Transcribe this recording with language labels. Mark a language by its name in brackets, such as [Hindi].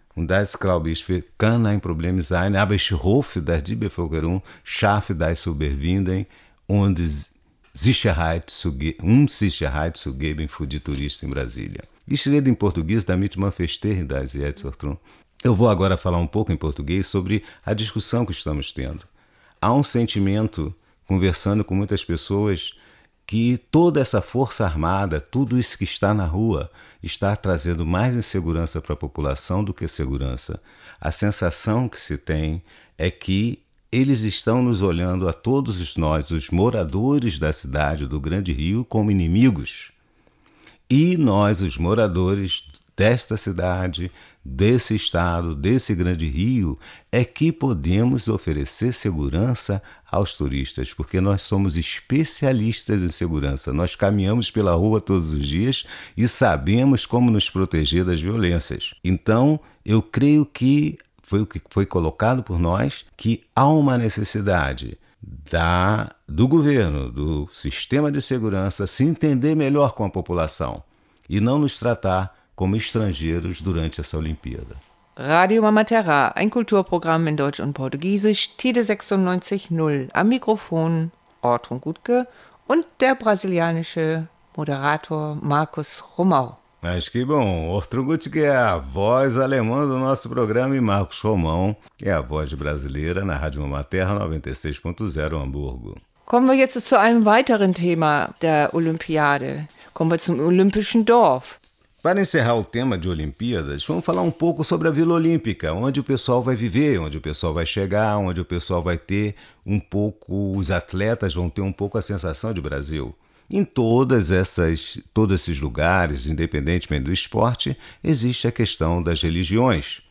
[German] Und das, glaube ich, kann ein Problem sein, aber ich hoffe, dass die Bevölkerung schafft, das zu überwinden und Sicherheit zu geben für die Touristen in Brasília. Ich rede in Portugies, damit man verstehen, das jetzt, Ortrun. [Portuguese] Eu vou agora falar um pouco em português sobre a discussão que estamos tendo. Há sentimento, conversando com muitas pessoas, que toda essa força armada, tudo isso que está na rua, está trazendo mais insegurança para a população do que segurança. A sensação que se tem é que eles estão nos olhando, a todos nós, os moradores da cidade do Grande Rio, como inimigos. E nós, os moradores desta cidade, desse estado, desse Grande Rio, é que podemos oferecer segurança aos turistas, porque nós somos especialistas em segurança. Nós caminhamos pela rua todos os dias e sabemos como nos proteger das violências. Então, eu creio que foi o que foi colocado por nós, que há uma necessidade do governo, do sistema de segurança, se entender melhor com a população e não nos tratar como estrangeiros durante essa Olimpíada. [German] Radio Mama Terra, ein Kulturprogramm in Deutsch und Portugiesisch, Tide 96.0. Am Mikrofon Ortrun Gutke und der brasilianische Moderator Markus Romão. [Portuguese] Mas que bom, Ortrun Gutke é a voz alemã do nosso programa e Markus Romão é a voz brasileira na Rádio Mama Terra 96.0 Hamburgo. [German] Kommen wir jetzt zu einem weiteren Thema der Olympiade. Kommen wir zum Olympischen Dorf. [Portuguese] Para encerrar o tema de Olimpíadas, vamos falar um pouco sobre a Vila Olímpica, onde o pessoal vai viver, onde o pessoal vai chegar, onde o pessoal vai ter um pouco, os atletas vão ter um pouco a sensação de Brasil. Em todos esses lugares, independentemente do esporte, existe a questão das religiões.